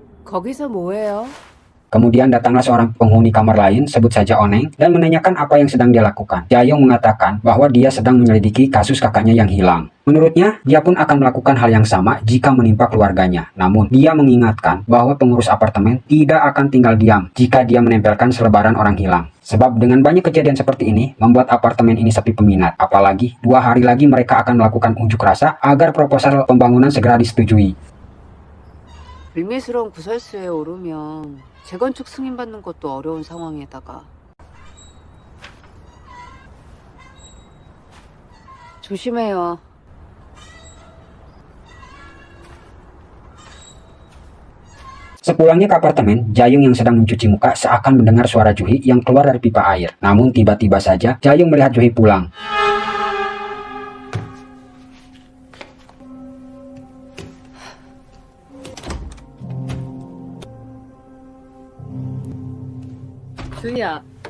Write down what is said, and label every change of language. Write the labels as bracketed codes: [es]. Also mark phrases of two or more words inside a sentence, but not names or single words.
[ko] 거기서 뭐해요? [id] Kemudian datanglah seorang penghuni kamar lain, sebut saja Oneng, dan menanyakan apa yang sedang dia lakukan. Jayong mengatakan bahwa dia sedang menyelidiki kasus kakaknya yang hilang. Menurutnya, dia pun akan melakukan hal yang sama jika menimpa keluarganya. Namun, dia mengingatkan bahwa pengurus apartemen tidak akan tinggal diam jika dia menempelkan selebaran orang hilang. Sebab dengan banyak kejadian seperti ini, membuat apartemen ini sepi peminat. Apalagi, 2 hari lagi mereka akan melakukan unjuk rasa agar proposal pembangunan segera disetujui. [ko] 밀매스러운 구설수에 오르면 재건축 승인받는 것도 어려운 상황에다가 조심해요. [id] Sepulangnya ke apartemen, Jayung yang sedang mencuci muka seakan mendengar suara Juhi yang keluar dari pipa air. Namun tiba-tiba saja Jayung melihat Juhi pulang. [ko] 주희야.